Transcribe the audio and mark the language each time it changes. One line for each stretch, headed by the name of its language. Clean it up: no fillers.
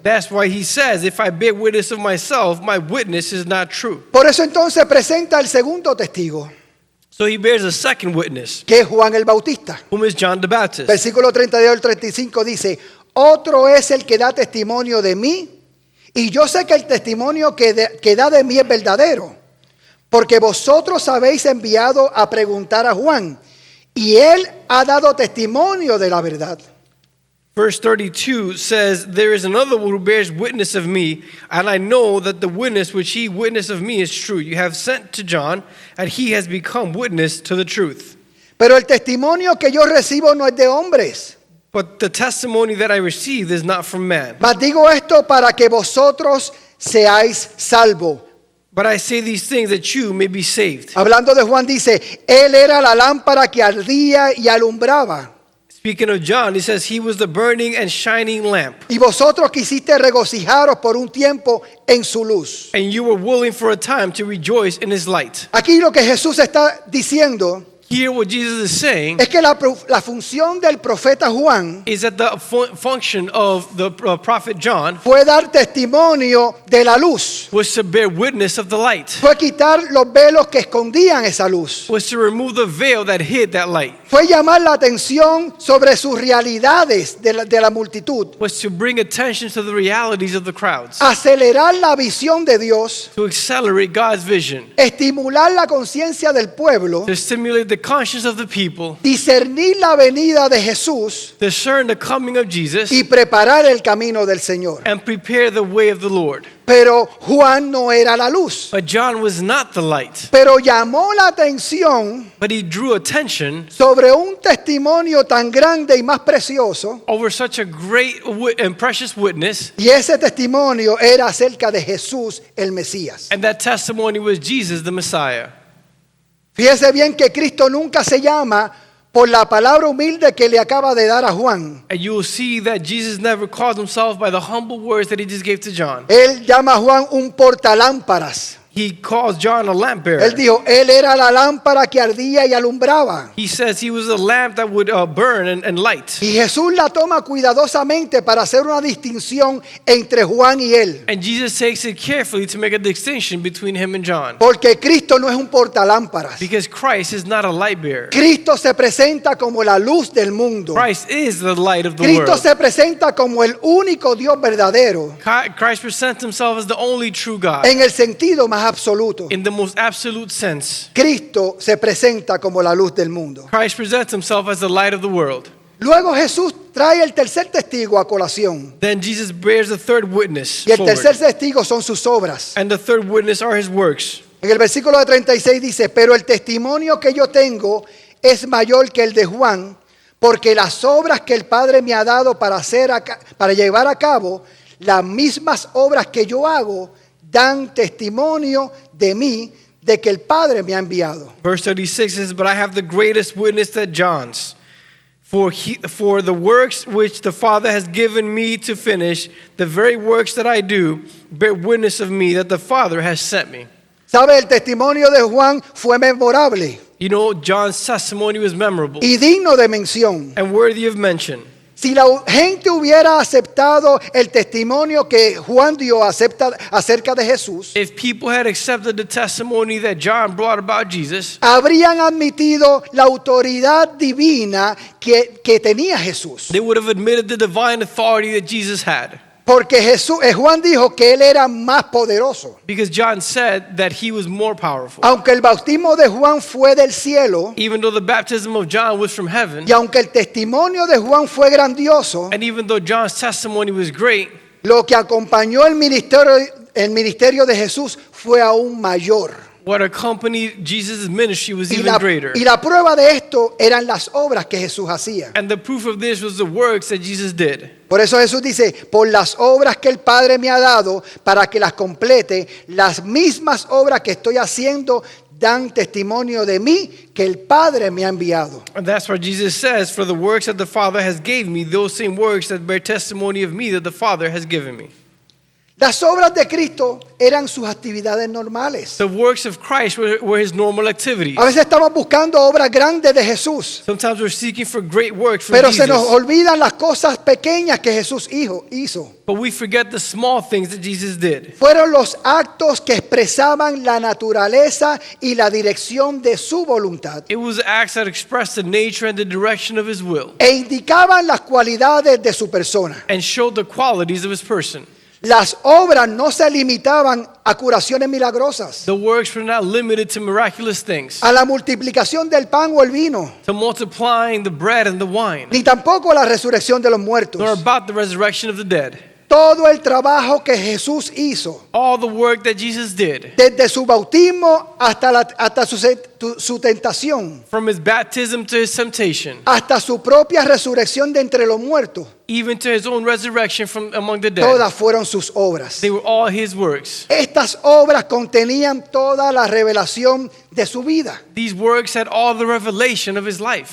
English: That's why he says, if I bear witness of myself, my witness is not true.
Spanish: Por eso entonces presenta el segundo testigo,
English: So he bears a second witness,
Spanish: que es Juan el Bautista.
English: whom is John the Baptist.
Spanish: Versículo 32 al 35 dice, otro es el que da testimonio de mí, y yo sé que el testimonio que da de mí es verdadero, porque vosotros habéis enviado a preguntar a Juan, y él ha dado testimonio de la verdad.
English: Verse 32 says, there is another who bears witness of me, and I know that the witness which he witnessed of me is true. You have sent to John, and he has become witness to the truth.
Spanish: Pero el testimonio que yo recibo no es de hombres,
English: But the testimony that I received is not from man.
Spanish: mas digo esto para que vosotros seáis salvos.
English: But I say these things that you may be saved.
Spanish: Hablando de Juan dice, él era la lámpara que ardía y alumbraba.
English: Speaking of John, he says he was the burning and shining lamp.
Spanish: Y vosotros quisiste regocijaros por un tiempo en su luz.
English: And you were willing for a time to rejoice in his light.
Spanish: Aquí lo que Jesús está diciendo
English: Here, what Jesus is saying
Spanish: es que la función del profeta Juan
English: is that the function of the prophet John
Spanish: fue dar testimonio de la luz.
English: was to bear witness of the light,
Spanish: Fue quitar los velos que escondían esa luz.
English: was to remove the veil that hid that light,
Spanish: Fue llamar la atención sobre sus realidades de la multitud.
English: was to bring attention to the realities of the crowds,
Spanish: Acelerar la visión de Dios.
English: to accelerate God's vision,
Spanish: Estimular la conciencia del pueblo.
English: to stimulate the conscience of the people,
Spanish: Discernir la venida de Jesús
English: discern the coming of Jesus,
Spanish: y preparar el camino del Señor.
English: and prepare the way of the Lord.
Spanish: Pero Juan no era la luz.
English: But John was not the light,
Spanish: Pero llamó la atención
English: but he drew attention
Spanish: sobre un testimonio tan grande y más precioso.
English: over such a great and precious witness,
Spanish: Y ese testimonio era acerca de Jesús el Mesías.
English: and that testimony was Jesus the Messiah.
Spanish: Fíjese bien que Cristo nunca se llama por la palabra humilde que le acaba de dar a Juan.
English: And you will see that Jesus never called himself by the humble words that he just gave to John.
Spanish: Él llama a Juan un portalámparas.
English: He calls John a lamp bearer.
Spanish: Él dijo, él era la lámpara que ardía y alumbraba.
English: He says he was a lamp that would burn and light.
Spanish: Y Jesús la toma cuidadosamente para hacer una distinción entre Juan y él.
English: And Jesus takes it carefully to make a distinction between him and John.
Spanish: Porque Cristo no es un portalámparas.
English: Because Christ is not a light bearer.
Spanish: Cristo se presenta como la luz del mundo.
English: Christ is the light of the
Spanish: Cristo
English: world.
Spanish: se presenta como el único Dios verdadero.
English: Christ presents himself as the only true God.
Spanish: En el sentido más más absoluto,
English: in the most absolute sense.
Spanish: Cristo se presenta como la luz del mundo.
English: Christ presents himself as the light of the world.
Spanish: Luego Jesús trae el tercer testigo a colación.
English: Then Jesus bears the third witness
Spanish: Y el
English: forward.
Spanish: tercer testigo son sus obras.
English: And the third witness are his works.
Spanish: En el versículo de 36 dice, pero el testimonio que yo tengo es mayor que el de Juan, porque las obras que el Padre me ha dado para llevar a cabo, las mismas obras que yo hago, dan testimonio de mí, de que el Padre me ha enviado.
English: Verse 36 says, but I have the greatest witness that John's. For the works which the Father has given me to finish, the very works that I do, bear witness of me that the Father has sent me.
Spanish: ¿Sabe? El testimonio de Juan fue memorable
English: You know, John's testimony was memorable
Spanish: y digno de mención.
English: and worthy of mention.
Spanish: Si la gente hubiera aceptado el testimonio que Juan dio acerca de Jesús,
English: If people had accepted the testimony that John brought about Jesus,
Spanish: habrían admitido la autoridad divina que tenía Jesús.
English: they would have admitted the divine authority that Jesus had.
Spanish: Porque Juan dijo que él era más poderoso.
English: Because John said that he was more powerful.
Spanish: Aunque el bautismo de Juan fue del cielo,
English: Even though the baptism of John was from heaven,
Spanish: y aunque el testimonio de Juan fue grandioso,
English: and even though John's testimony was great,
Spanish: lo que acompañó el ministerio de Jesús fue aún mayor.
English: what accompanied Jesus' ministry was
Spanish: Y
English: even greater.
Spanish: la prueba de esto eran las obras que Jesús hacía.
English: And the proof of this was the works that Jesus did.
Spanish: Por eso Jesús dice, por las obras que el Padre me ha dado para que las complete, las mismas obras que estoy haciendo dan testimonio de mí que el Padre me ha enviado.
English: And that's why Jesus says, for the works that the Father has gave me, those same works that bear testimony of me that the Father has given me.
Spanish: Las obras de Cristo eran sus actividades normales.
English: The works of Christ were his normal activities.
Spanish: A veces estamos buscando obras grandes de Jesús,
English: Sometimes we're seeking for great works from
Spanish: pero se nos
English: Jesus,
Spanish: olvidan las cosas pequeñas que Jesús hizo.
English: but we forget the small things that Jesus did.
Spanish: Fueron los actos que expresaban la naturaleza y la dirección de su voluntad
English: It was acts that expressed the nature and the direction of his will
Spanish: e indicaban las cualidades de su persona.
English: and showed the qualities of his person.
Spanish: Las obras no se limitaban a curaciones milagrosas,
English: The works were not limited to miraculous things,
Spanish: a la multiplicación del pan o el vino,
English: to multiplying the bread and the wine,
Spanish: ni tampoco a la resurrección de los muertos.
English: nor about the resurrection of the dead.
Spanish: Todo el trabajo que Jesús hizo,
English: All the work that Jesus did,
Spanish: desde su bautismo hasta su tentación,
English: from his baptism to his temptation,
Spanish: hasta su propia resurrección de entre los muertos,
English: even to his own resurrection from among the dead,
Spanish: todas fueron sus obras.
English: they were all his works.
Spanish: Estas obras contenían toda la revelación de su vida,
English: These works had all the revelation of his life,